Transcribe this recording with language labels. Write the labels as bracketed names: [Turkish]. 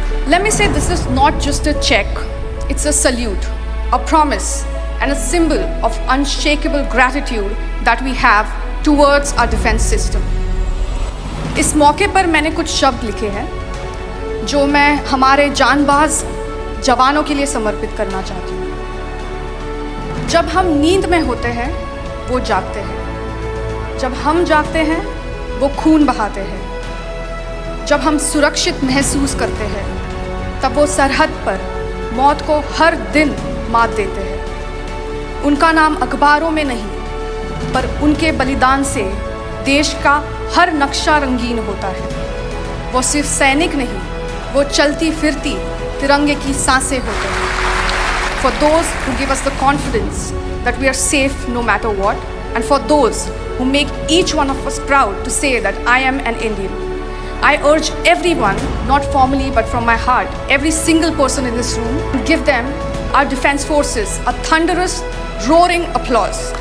[English] Let me say this is not just a check, it's a salute, a promise, and a symbol of unshakable gratitude that we have towards our defense system. [Hindi] इस मौके पर मैंने कुछ शब्द लिखे हैं जो मैं हमारे जांबाज जवानों के लिए समर्पित करना चाहती हूँ। जब हम नींद में होते हैं, वो जागते हैं। जब हम जागते हैं, वो खून बहाते हैं। जब हम सुरक्षित महसूस करते हैं, तब वो सरहद पर मौत को हर दिन मात देते हैं। उनका नाम अखबारों में नहीं, पर उनके बलिदान से देश का हर नक्शा रंगीन होता है। वो सिर्फ सैनिक नहीं, वो चलती फिरती तिरंगे की सांसें होते हैं। [English] For those who give us the confidence that we are safe no matter what, and for those who make each one of us proud to say that I am an Indian. I urge everyone, not formally but from my heart, every single person in this room, to give them, our defense forces, a thunderous, roaring applause.